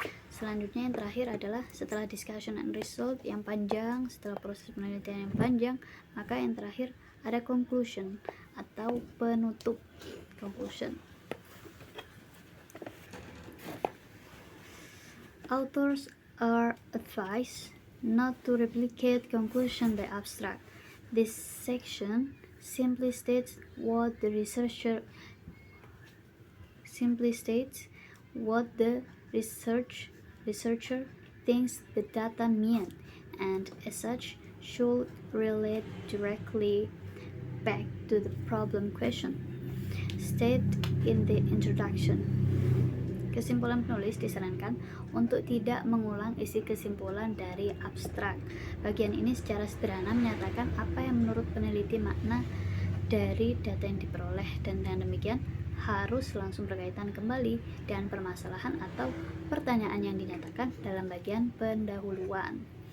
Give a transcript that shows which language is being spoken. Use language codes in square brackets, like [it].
[id] Selanjutnya yang terakhir adalah setelah [en] discussion and result [id] yang panjang, setelah proses penelitian yang panjang, maka yang terakhir ada conclusion atau penutup. Conclusion. [en] Authors are advised not to replicate conclusion by abstract. This section simply states what the researcher thinks the data mean, and as such should relate directly back to the problem question. State in the introduction. [id] Kesimpulan penulis disarankan untuk tidak mengulang isi kesimpulan dari abstrak. Bagian ini secara sederhana menyatakan apa yang menurut peneliti makna dari data yang diperoleh, dan dengan demikian harus langsung berkaitan kembali dengan permasalahan atau pertanyaan yang dinyatakan dalam bagian pendahuluan.